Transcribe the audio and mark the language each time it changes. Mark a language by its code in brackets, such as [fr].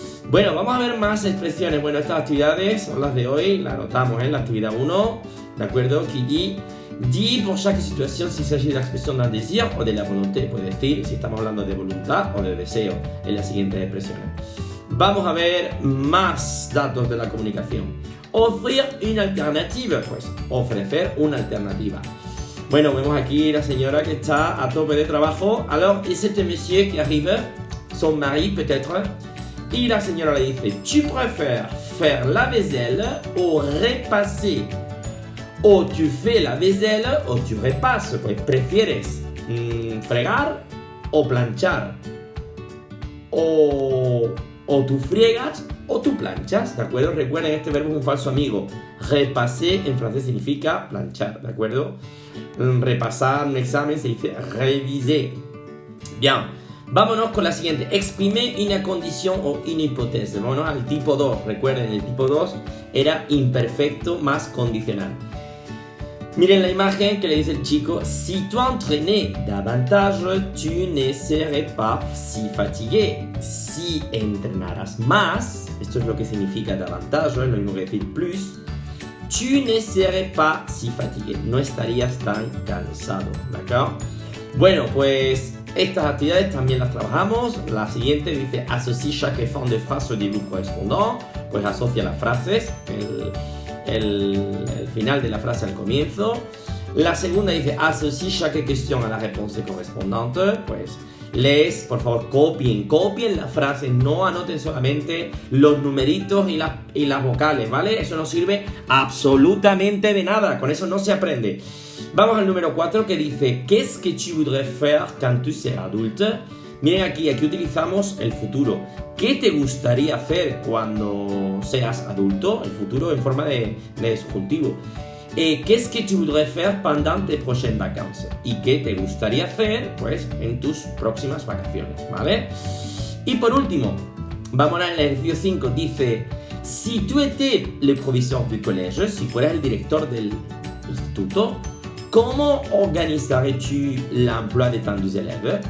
[es] Bueno, vamos a ver más expresiones. Bueno, estas actividades son las de hoy, las anotamos en la actividad 1, ¿de acuerdo? [fr] Qui dit pour chaque situation s'il s'agit de [es] la expresión [fr] d'un désir o de la volonté. [es] Puede decir si estamos hablando de voluntad o de deseo en las siguientes expresiones. Vamos a ver más datos de la comunicación. [fr] Offrir une alternative, [es] pues ofrecer una alternativa. Bueno, vemos aquí la señora que está a tope de trabajo. [fr] Alors, et c'est un monsieur qui arrive, son mari peut-être. [es] Y la señora le dice: [fr] tu préfères faire la vaisselle o repasser? O tu fais la vaisselle o tu repasses. [es] Pues prefieres fregar o planchar. O tú friegas o tú planchas, ¿de acuerdo? Recuerden, este verbo es un falso amigo. Repasser en francés significa planchar, ¿de acuerdo? Repasar un examen se dice réviser. Bien. Vámonos con la siguiente, [fr] exprimer [es] una condición o una hipótesis. Vámonos al tipo 2. Recuerden, el tipo 2 era imperfecto más condicional. Miren la imagen que le dice el chico: [fr] si tu entraînais davantage, tu ne serais pas si fatigué. [es] Si entrenaras más, esto es lo que significa davantage, es lo mismo que decir plus, [fr] tu ne serais pas si fatigué. [es] No estarías tan cansado, ¿d'accord? Bueno, pues estas actividades también las trabajamos. La siguiente dice: [fr] associe chaque fin de phrase au début correspondant. [es] Pues asocia las frases, el final de la frase al comienzo. La segunda dice: [fr] associe chaque question à la réponse correspondante. [es] Pues lees, por favor, copien la frase, no anoten solamente los numeritos y las vocales, ¿vale? Eso no sirve absolutamente de nada, con eso no se aprende. Vamos al número 4 que dice [fr] ¿Qu'est-ce que tu voudrais faire quand tu seras adulte? [es] Miren aquí utilizamos el futuro. ¿Qué te gustaría hacer cuando seas adulto? El futuro en forma de subjuntivo. [fr] ¿Qu'est-ce que tu voudrais faire pendant tes prochaines vacances? [es] ¿Y qué te gustaría hacer, pues, en tus próximas vacaciones, ¿vale? Y por último, vamos al ejercicio 5. Dice, si tú [fr] étais le professeur du collège, [es] si fueras el director del instituto, ¿cómo organizarías-tu l'emploi de tus élèves?